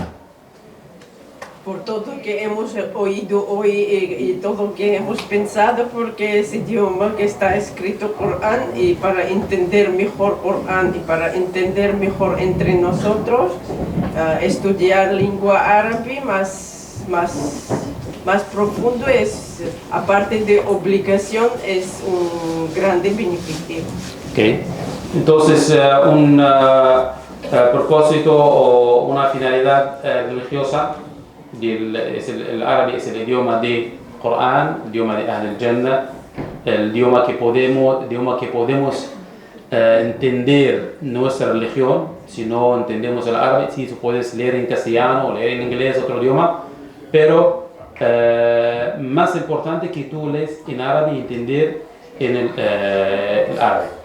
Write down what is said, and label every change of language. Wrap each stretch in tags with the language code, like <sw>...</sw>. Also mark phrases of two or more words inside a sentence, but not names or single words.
<es>Por todo que hemos oído hoy y todo que hemos pensado, porque es idioma que está escrito Corán, y para entender mejor Corán y para entender mejor entre nosotros, estudiar lengua árabe más profundo es, aparte de obligación, es un grande beneficio. Okay. Entonces, un propósito o una finalidad religiosa el árabe es el idioma de Corán, el idioma de</es> <ar>أهل الجنة,</ar> <es>el idioma que podemos entender nuestra religión. Si no entendemos el árabe, sí, puedes leer en castellano o leer en inglés, otro idioma, pero más importante que tú lees en árabe y entender en el árabe.</es>